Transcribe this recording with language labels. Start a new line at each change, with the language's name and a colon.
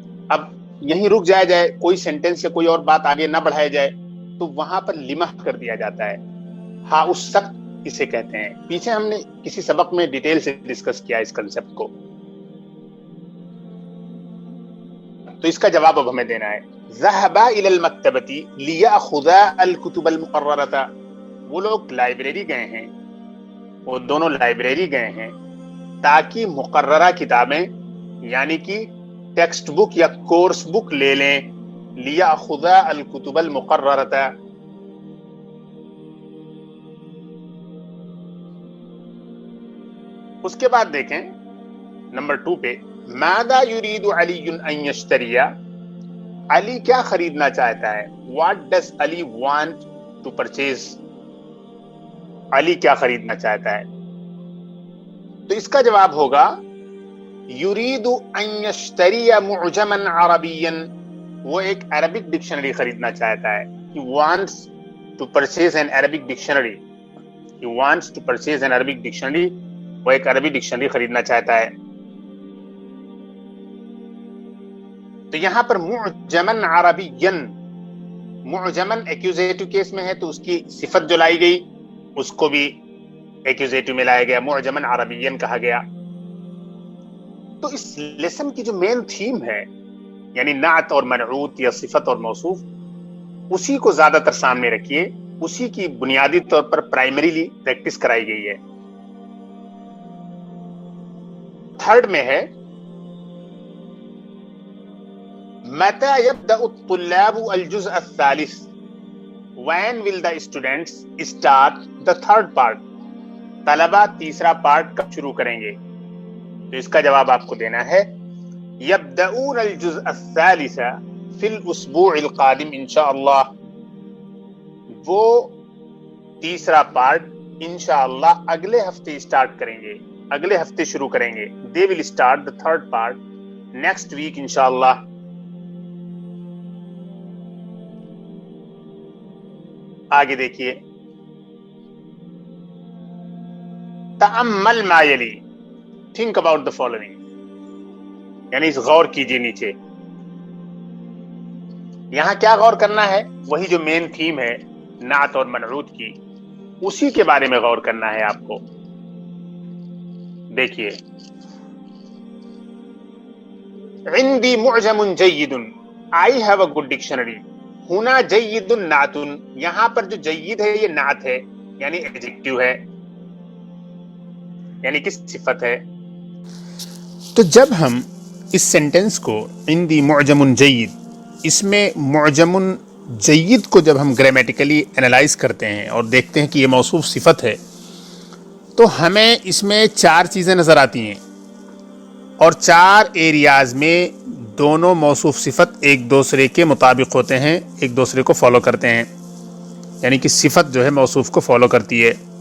Urdu: اب یہیں رک جائے کوئی سینٹینس یا کوئی اور بات آگے نہ بڑھایا جائے تو وہاں پر لمہ کر دیا جاتا ہے. ہاں اس سخت اسے کہتے ہیں. پیچھے ہم نے کسی سبق میں ڈیٹیل سے ڈسکس کیا اس کنسپٹ کو. تو اس کا جواب اب ہمیں دینا ہے.
Arabic: ذهبا الى المكتبة ليأخذا الكتب المقررة.
Urdu: وہ لوگ لائبریری گئے ہیں، وہ دونوں لائبریری گئے ہیں تاکہ مقررہ کتابیں یعنی کہ ٹیکسٹ بک یا کورس بک لے لیں.
Arabic: ليأخذا الكتب المقررة.
Urdu: اس کے بعد دیکھیں نمبر 2 پہ
Arabic: ماذا يريد علي ان يشتري.
Urdu: علی کیا خریدنا چاہتا ہے؟
English: What does Ali want to purchase.
Urdu: علی کیا خریدنا چاہتا ہے؟ تو اس کا جواب ہوگا
Arabic: يريد ان يشتري معجما عربيا.
Urdu: وہ ایک عربک ڈکشنری خریدنا چاہتا ہے.
English: He wants to purchase an Arabic dictionary. He wants to purchase an Arabic dictionary.
Urdu: وہ ایک عربی ڈکشنری خریدنا چاہتا ہے. تو یہاں پر معجمن عربین، معجمن ایکوزیٹو کیس میں ہے تو اس کی صفت جو لائی گئی اس کو بھی ایکوزیٹو میں لایا گیا، معجمن عربین کہا گیا. تو اس لیسن کی جو مین تھیم ہے یعنی نعت اور منعوت یا صفت اور موصوف، اسی کو زیادہ تر سامنے رکھیے، اسی کی بنیادی طور پر پرائمریلی پریکٹس کرائی گئی ہے. تھرڈ میں ہے
Arabic: متى يبدأ الطلاب الجزء الثالث.
English: When will the students start the third part.
Urdu: طلبہ تیسرا پارٹ کب شروع کریں گے؟ تو اس کا جواب آپ کو دینا ہے
Arabic: يبدأون الجزء الثالث في الاسبوع القادم ان شاء اللہ.
Urdu: وہ تیسرا پارٹ انشاءاللہ اگلے ہفتے اسٹارٹ کریں گے, اگلے ہفتے شروع کریں گے.
English: they will start the third part next week انشاءاللہ.
Urdu: آگے دیکھیے,
Arabic: تأمل ما یلی,
English: think about the following,
Urdu: یعنی غور کیجئے نیچے. یہاں کیا غور کرنا ہے؟ وہی جو مین تھیم ہے نعت اور منعوت کی, اسی کے بارے میں غور کرنا ہے آپ کو. دیکھیے,
Arabic: عندي معجم جيد,
English: I have a good dictionary.
Arabic: ہنا جید نعت,
Urdu: یہاں پر جو جید ہے یہ نعت ہے, یعنی ایڈجیکٹیو ہے, یعنی کس صفت ہے. تو جب ہم اس سینٹنس کو
Arabic: عندي معجم جید,
Urdu: اس میں معجم جید کو جب ہم گرامیٹیکلی انالائز کرتے ہیں اور دیکھتے ہیں کہ یہ موصوف صفت ہے, تو ہمیں اس میں 4 چیزیں نظر آتی ہیں, اور 4 ایریاز میں دونوں موصوف صفت ایک دوسرے کے مطابق ہوتے ہیں, ایک دوسرے کو فالو کرتے ہیں, یعنی کہ صفت جو ہے موصوف کو فالو کرتی ہے.